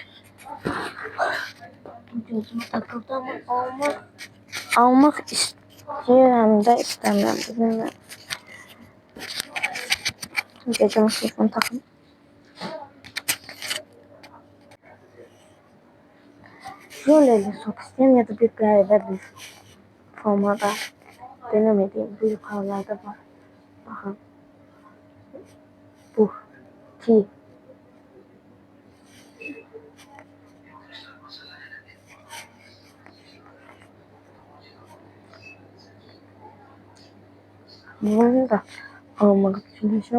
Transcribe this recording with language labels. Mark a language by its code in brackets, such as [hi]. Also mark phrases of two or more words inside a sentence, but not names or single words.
[az] Gözümə takıldı amma almaq istəyirəm də istəmirəm. Bilmirəm. Gecə mikrofonu takım. Jöleli sok istəyirəm ya da bir qəribə bir formada [tr] denemediğim bu yukarılarda var. Bakın. Bu. Ki. Bunu da almak için düşünüyorum.